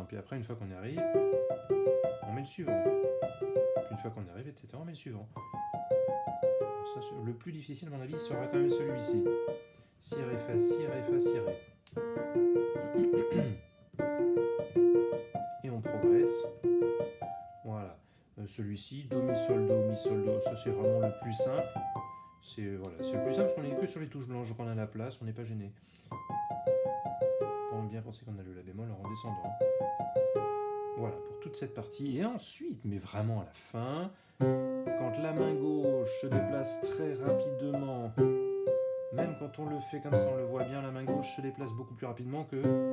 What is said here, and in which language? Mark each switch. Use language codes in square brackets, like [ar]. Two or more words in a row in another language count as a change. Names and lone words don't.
[fr] Et après, une fois qu'on y arrive, on met le suivant. Puis une fois qu'on y arrive, etc., on met le suivant. Ça, le plus difficile, à mon avis, sera quand même celui-ci. Si, ré, fa, si, ré, fa, si, ré. Et on progresse. Voilà. Celui-ci, do, mi, sol, do, mi, sol, do. Ça, c'est vraiment le plus simple. C'est voilà, le plus simple parce qu'on n'est que sur les touches blanches, qu'on a la place, on n'est pas gêné. On bien penser qu'on a le la bémol en redescendant. Voilà, pour toute cette partie. Et ensuite, mais vraiment à la fin, quand la main gauche se déplace très rapidement, même quand on le fait comme ça, on le voit bien, la main gauche se déplace beaucoup plus rapidement que...